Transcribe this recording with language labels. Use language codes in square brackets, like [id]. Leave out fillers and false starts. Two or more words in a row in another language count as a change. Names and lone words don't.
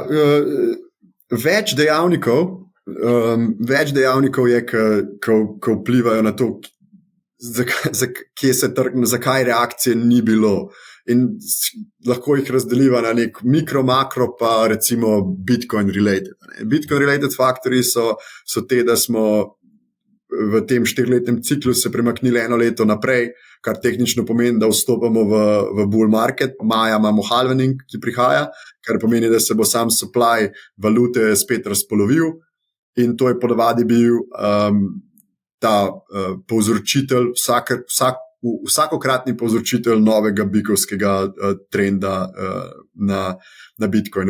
[sl] več dejavnikov je, ko vplivajo na to, zakaj reakcije ni bilo. In lahko jih razdeliva na nek mikro, makro, pa recimo [en] Bitcoin related. Bitcoin related [sl] faktori so te, da smo v tem 4-letnem ciklu se premaknili 1 leto naprej, kar tehnično pomeni, da vstopamo v [en] bull market. [sl] Maja imamo halvening, ki prihaja, kar pomeni, da se bo sam supply valute spet razpolovil, in to je ponavadi bil ta povzročitelj, vsak vsakokratni povzročitelj novega bikovskega trenda na Bitcoinu.